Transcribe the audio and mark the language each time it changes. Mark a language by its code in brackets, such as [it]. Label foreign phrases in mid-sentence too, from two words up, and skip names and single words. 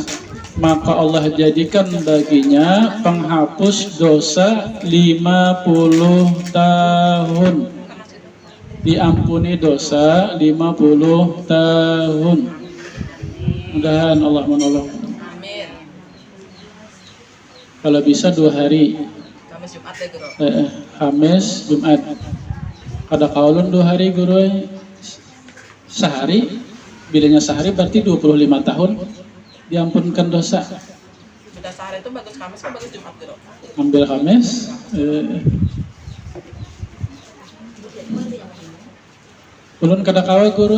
[id] Maka Allah jadikan baginya penghapus dosa 50 tahun. diampuni dosa 50 tahun. Mudah-mudahan Allah menolong. Amin. Kalau bisa 2 hari. Kamis Jumat ya guru. [bjn] Kamis Jumat. Kada kaulun 2 hari guru. [id] Sehari, bilanya sehari berarti 25 tahun diampunkan dosa. Bila sehari itu bagus Kamis atau bagus Jumat guru? [bjn] Ambil Kamis. Ulun kada kawa guru.